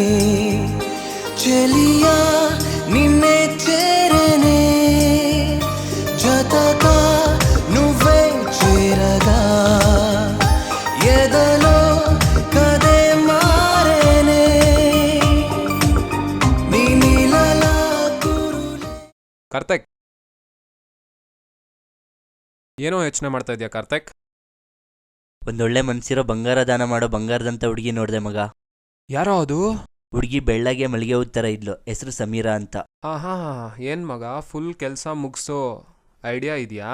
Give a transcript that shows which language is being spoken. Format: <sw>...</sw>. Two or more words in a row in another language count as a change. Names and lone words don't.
<te>చెలియా నిన్నే చేరనే జతగా నువ్వే చేరగా ఎదలో కదే మారేనే నీ నీలలా కురులే.</te> <kn>ಕಾರ್ತಿಕ್, ಏನೋ ಯೋಚನೆ ಮಾಡ್ತಾ ಇದೆಯಾ ಕಾರ್ತಿಕ್? ಒಂದೊಳ್ಳೆ ಮನ್ಸಿರೋ ಬಂಗಾರ ದಾನ ಮಾಡೋ ಬಂಗಾರದಂತ ಹುಡುಗಿ ನೋಡಿದೆ ಮಗ. ಯಾರೋ ಅದು? ಹುಡುಗಿ ಬೆಳ್ಳಗೆ ಮಲ್ಲಿಗೆ ಹೂ ಥರ ಇದ್ಲು, ಹೆಸರು ಸಮೀರಾ ಅಂತ. ಹಾ, ಏನ್ ಮಗ, ಫುಲ್ ಕೆಲಸ ಮುಗಿಸೋ ಐಡಿಯಾ ಇದೆಯಾ?</kn>